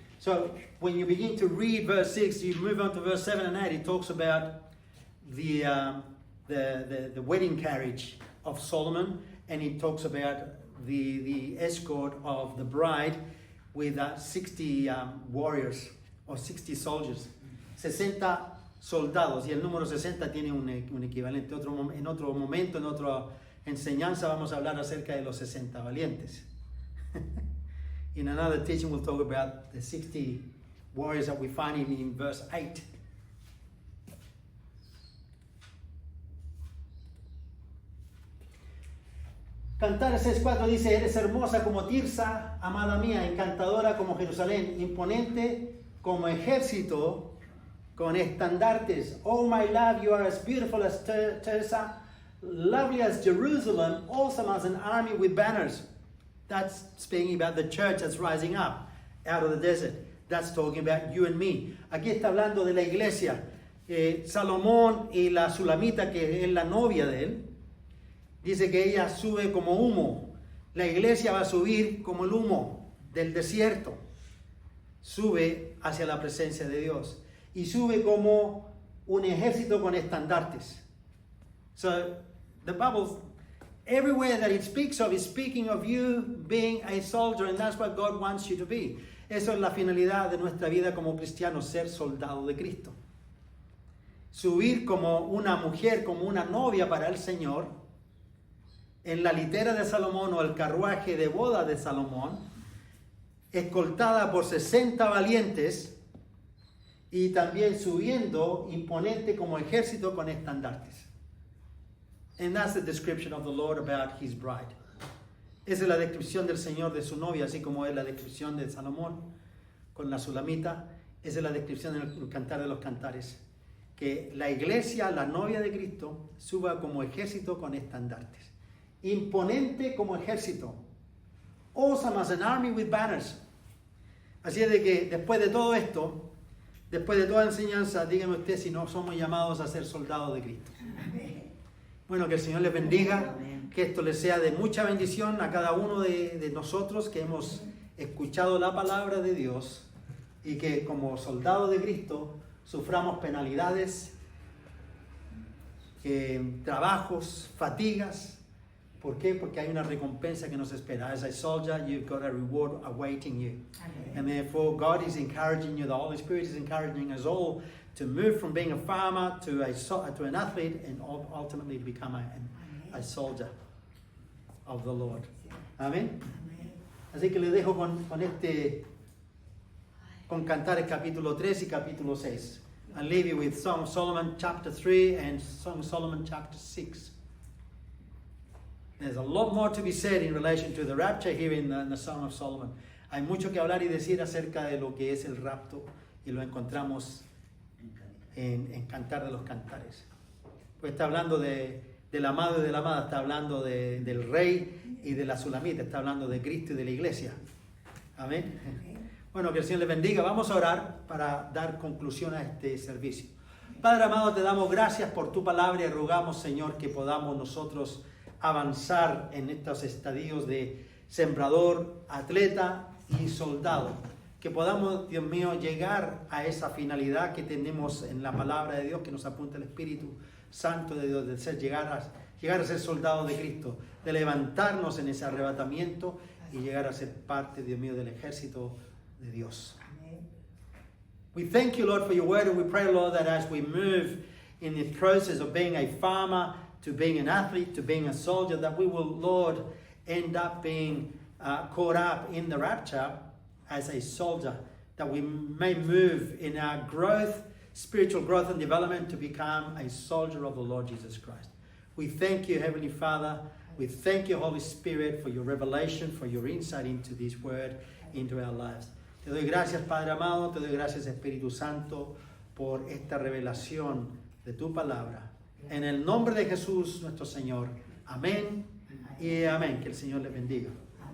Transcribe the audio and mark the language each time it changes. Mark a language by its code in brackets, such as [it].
[en] So, when you begin to read verse 6, you move on to verse 7 and 8, it talks about the wedding carriage of Solomon, and it talks about the escort of the bride with 60 warriors or 60 soldiers, [es] 60 soldados, y el número 60 tiene un equivalente. En otro momento, en otra enseñanza, vamos a hablar acerca de los 60 valientes. [en] In another teaching, we'll talk about the 60 warriors that we find in verse 8. [es] Cantares 6:4 dice, eres hermosa como Tirsa, amada mía, encantadora como Jerusalén, imponente como ejército con estandartes. [en] Oh my love, you are as beautiful as Tirsa, lovely as Jerusalem, awesome as an army with banners. That's speaking about the church that's rising up out of the desert. That's talking about you and me. [es] Aquí está hablando de la iglesia. Salomón y la Sulamita, que es la novia de él, Dice que ella sube como humo. La iglesia va a subir como el humo del desierto. Sube hacia la presencia de Dios. Y sube como un ejército con estandartes. [en] So, the Bible, everywhere that it speaks of, is speaking of you being a soldier, and that's what God wants you to be. [es] Eso es la finalidad de nuestra vida como cristianos, ser soldado de Cristo. Subir como una mujer, como una novia para el Señor, en la litera de Salomón o el carruaje de boda de Salomón, escoltada por 60 valientes y también subiendo imponente como ejército con estandartes. [en] And that's the description of the Lord about his bride. [es] Esa es la descripción del Señor de su novia, así como es la descripción de Salomón con la Sulamita. Esa es la descripción del Cantar de los Cantares. Que la iglesia, la novia de Cristo, suba como ejército con estandartes. Imponente como ejército. [en] Awesome as an army with banners. [es] Así es de que después de todo esto, después de toda enseñanza, dígame usted si no somos llamados a ser soldados de Cristo. Bueno, que el Señor les bendiga, que esto les sea de mucha bendición a cada uno de nosotros que hemos escuchado la palabra de Dios y que como soldados de Cristo suframos penalidades, trabajos, fatigas. ¿Por qué? Porque hay una recompensa que nos espera. [en] As a soldier, you've got a reward awaiting you. Amen. And therefore, God is encouraging you, the Holy Spirit is encouraging us all to move from being a farmer to an athlete and ultimately become a soldier of the Lord. [es] Amén. Así que les dejo con Cantares capítulo 3 y capítulo 6. [en] I'll leave you with Song of Solomon chapter 3 and Song of Solomon chapter 6. There's a lot more to be said in relation to the rapture here in the Song of Solomon. [es] Hay mucho que hablar y decir acerca de lo que es el rapto y lo encontramos en Cantar de los Cantares. Pues está hablando del amado y de la amada, está hablando del rey y de la Sulamita, está hablando de Cristo y de la iglesia. Amén. Bueno, que el Señor les bendiga. Vamos a orar para dar conclusión a este servicio. Padre amado, te damos gracias por tu palabra y rogamos, Señor, que podamos nosotros avanzar en estos estadios de sembrador, atleta y soldado. Que podamos, Dios mío, llegar a esa finalidad que tenemos en la palabra de Dios, que nos apunta el Espíritu Santo de Dios, de llegar a ser soldados de Cristo, de levantarnos en ese arrebatamiento y llegar a ser parte, Dios mío, del ejército de Dios. [en] We thank you, Lord, for your word, and we pray, Lord, that as we move in the process of being a farmer, to being an athlete, to being a soldier, that we will, Lord, end up being caught up in the rapture as a soldier, that we may move in our growth, spiritual growth and development to become a soldier of the Lord Jesus Christ. We thank you, Heavenly Father. We thank you, Holy Spirit, for your revelation, for your insight into this word, into our lives. [es] Te doy gracias, Padre amado, te doy gracias, Espíritu Santo, por esta revelación de tu palabra. En el nombre de Jesús, nuestro Señor. Amén y amén. Que el Señor les bendiga.